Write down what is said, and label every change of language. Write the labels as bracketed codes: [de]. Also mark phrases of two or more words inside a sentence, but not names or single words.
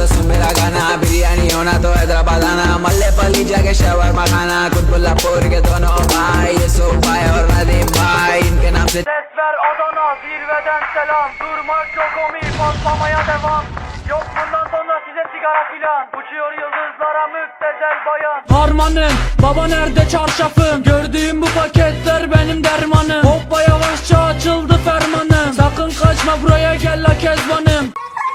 [hi] सुन मेरा गाना बिरयानी होना तो हैदराबाद आना मल्लेपल्ली जाके शवरमा खाना कुतुबुल्लापुर के दोनों भाई यूसुफ भाई और नदीम भाई इनके नाम से [tr] Sesler Adana zirveden selam. Durmak yok omi patlamaya devam. Yok bundan sonra size sigara filan. Uçuyor yıldızlara müptezel bayan. Harmanım baba nerede çarşafım? Gördüğüm bu paketler benim dermanım. Hoppa yavaşça açıldı fermanım. Sakın kaçma buraya gel la kezbanım.